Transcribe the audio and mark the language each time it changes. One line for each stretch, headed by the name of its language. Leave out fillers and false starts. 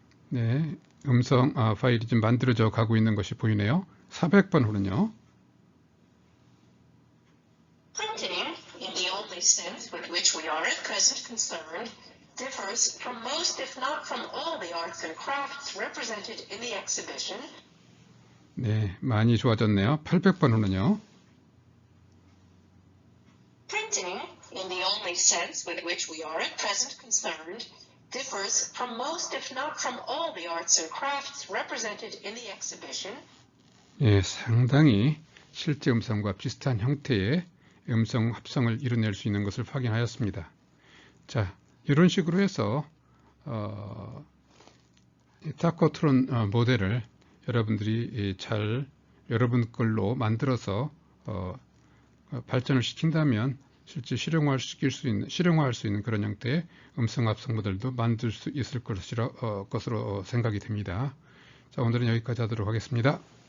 Korean: 네, 음성 파일이 좀 만들어져 가고 있는 것이 보이네요. 400번 후는요.
English: Printing, in the only sense with which we are at present concerned, differs from most, if not from all, the arts and crafts represented in the exhibition.
Korean: 네, 많이 좋아졌네요. 800번 후는요.
English: Printing, in the only sense with which we are at present concerned, differs from most, if not from all, the arts and crafts represented in the exhibition.
Korean: 예, 상당히 실제 음성과 비슷한 형태의 음성 합성을 이뤄낼 수 있는 것을 확인하였습니다. 자, 이런 식으로 해서 타코트론 모델을 여러분들이 여러분 걸로 만들어서 발전을 시킨다면 실제 실용화할 수 있는 그런 형태의 음성 합성 모델도 만들 수 있을 것으로 생각이 됩니다. 자, 오늘은 여기까지 하도록 하겠습니다.